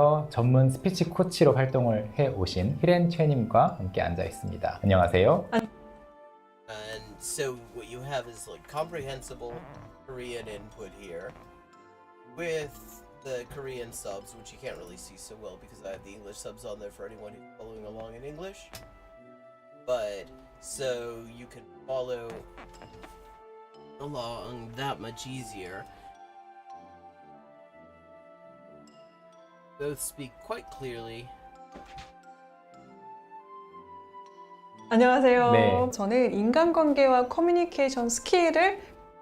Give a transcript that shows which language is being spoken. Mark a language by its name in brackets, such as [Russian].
[Korean] 전문 스피치 코치로 활동을 해 오신 히렌 최님과 함께 앉아 있습니다. 안녕하세요. [English] And so what you have is like comprehensible Korean input here with the Korean subs, which you can't really see so well because I have the English subs on there for anyone who's following along in English. But so you can follow along that much easier. Both speak quite clearly. [Korean] 안녕하세요. 네. 저는 인간관계와 커뮤니케이션 스킬을